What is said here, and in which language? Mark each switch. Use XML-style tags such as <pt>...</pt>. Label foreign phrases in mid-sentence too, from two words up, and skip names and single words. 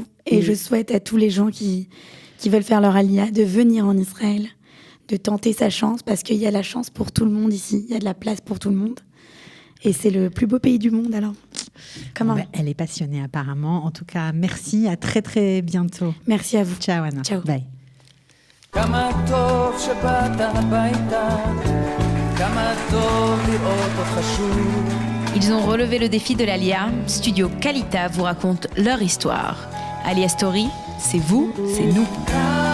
<fr>Et je souhaite à tous les gens qui veulent faire leur alia de venir en Israël, de tenter sa chance, parce qu'il y a la chance pour tout le monde ici. Il y a de la place pour tout le monde. Et c'est le plus beau pays du monde, alors. Comment ? Elle est passionnée, apparemment. En tout cas, merci. À très, très bientôt. Merci à vous. Ciao, Anna. Ciao. Bye.</fr> <he>כמה טוב שבאת הביתה, כמה טוב לראות אותך שוב.</he> <fr>Ils ont relevé le défi de l'Alia. Studio Kalita vous raconte leur histoire. Alia Story, c'est vous, c'est nous.</fr>